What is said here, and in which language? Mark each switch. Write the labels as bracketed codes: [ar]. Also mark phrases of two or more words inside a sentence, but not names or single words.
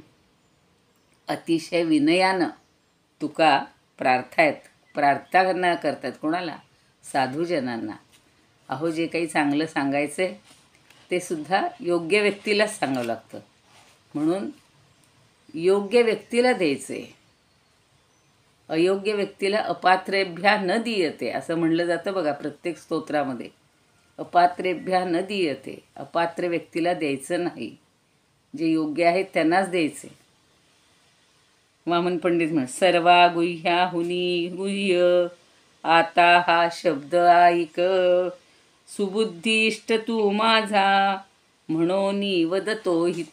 [mr] अतिशय विनयानं तुका प्रार्थना करतात. कोणाला? साधूजनांना. अहो जे काही चांगलं सांगायचं आहे ते सुद्धा योग्य व्यक्तीलाच सांगावं लागतं, म्हणून योग्य व्यक्तीला द्यायचं आहे. अयोग्य व्यक्तीला [sa] अपात्रेभ्या न दीयते [mr] असं म्हणलं जातं बघा प्रत्येक स्तोत्रामध्ये. [sa] अपात्रेभ्या न दीयते, [mr] अपात्र व्यक्तीला द्यायचं नाही, जे योग्य आहेत त्यांनाच द्यायचे. वामन पंडित म्हण, सर्वा गुह्याहुनी गुह्य, आता हा शब्द ऐक, सुबुद्धिष्ट तू माझा, म्हणून वदतो हित.